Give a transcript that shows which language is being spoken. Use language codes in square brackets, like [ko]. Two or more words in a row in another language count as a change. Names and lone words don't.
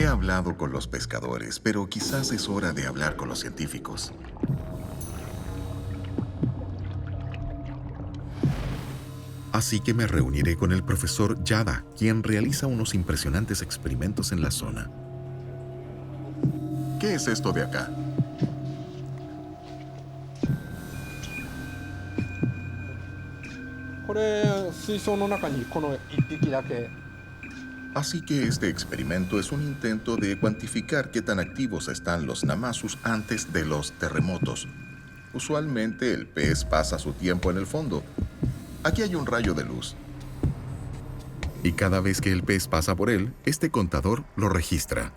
[es] He hablado con los pescadores, pero quizás es hora de hablar con los científicos. Así que me reuniré con el profesor Yada, quien realiza unos impresionantes experimentos en la zona. ¿Qué es esto de acá? [ja] これ水槽の中にこの1匹だけ [es] Así que este experimento es un intento de cuantificar qué tan activos están los namazus antes de los terremotos. Usualmente el pez pasa su tiempo en el fondo. Aquí hay un rayo de luz. Y cada vez que el pez pasa por él, este contador lo registra.